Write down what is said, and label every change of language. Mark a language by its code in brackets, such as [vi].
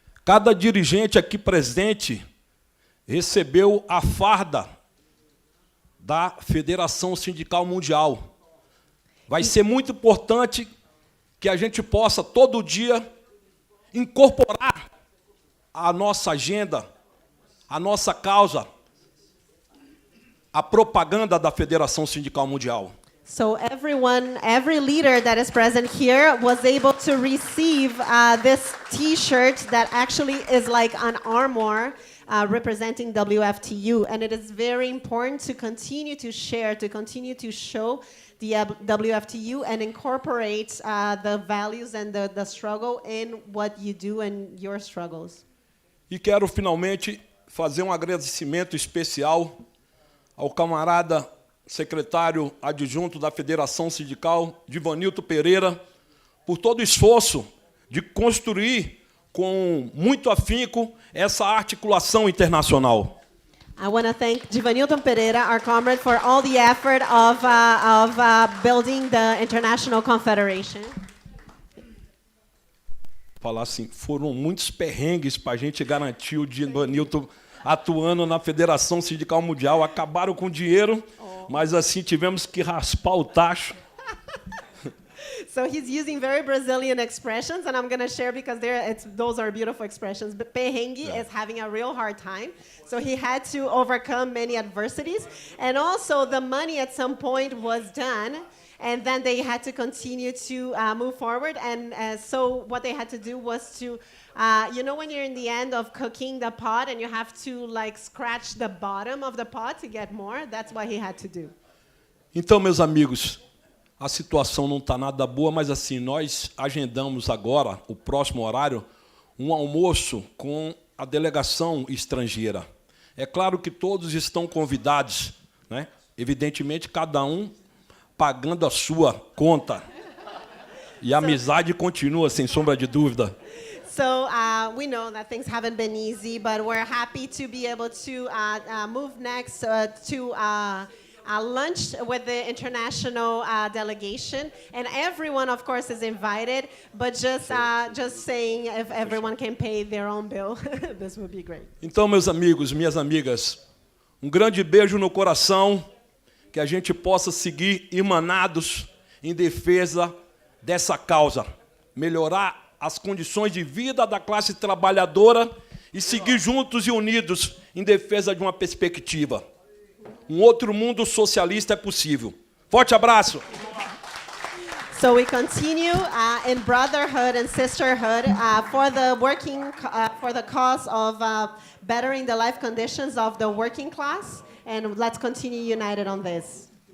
[pt] Cada dirigente aqui presente recebeu a farda da Federação Sindical Mundial. Vai ser muito importante que a gente possa, todo dia, incorporar a nossa agenda, a nossa causa, a propaganda da Federação Sindical Mundial. [en] So every leader that is present here was able to receive this T-shirt that actually is like an armor representing WFTU, and it is very important to continue to share, to continue to show the WFTU and incorporate the values and the struggle in what you do and your struggles. [pt] E quero finalmente fazer um agradecimento especial ao camarada secretário adjunto da Federação Sindical, Divanilton Pereira, por todo o esforço de construir com muito afinco essa articulação internacional. [en] I want to thank Givanilton Pereira, our comrade, for all the effort of building the International Confederation. [pt] Falar assim, foram muitos perrengues para a gente garantir o Givanilton atuando na Federação Sindical Mundial. Acabaram com o dinheiro, mas assim tivemos que raspar o tacho. [en] So he's using very Brazilian expressions, and I'm going to share because those are beautiful expressions. But perrengue is having a real hard time. So he had to overcome many adversities. And also the money at some point was done, and then they had to continue to move forward. And so what they had to do was to, you know when you're in the end of cooking the pot and you have to like scratch the bottom of the pot to get more? That's what he had to do. [pt] Então, meus amigos, a situação não está nada boa, mas assim, nós agendamos agora, o próximo horário, um almoço com a delegação estrangeira. É claro que todos estão convidados, né? Evidentemente, cada um pagando a sua conta. E a amizade continua, sem sombra de dúvida. [en] So we know that things haven't been easy, but we're happy to be able to move next to lunch with the international delegation, and everyone, of course, is invited. But just saying, if everyone can pay their own bill, this would be great. [pt] Então, meus amigos, minhas amigas, um grande beijo no coração, que a gente possa seguir irmanados em defesa dessa causa, melhorar as condições de vida da classe trabalhadora e seguir juntos e unidos em defesa de uma perspectiva. Um outro mundo socialista é possível. Forte abraço. [en] So we continue in brotherhood and sisterhood for the for the cause of bettering the life conditions of the working class, and let's continue united on this.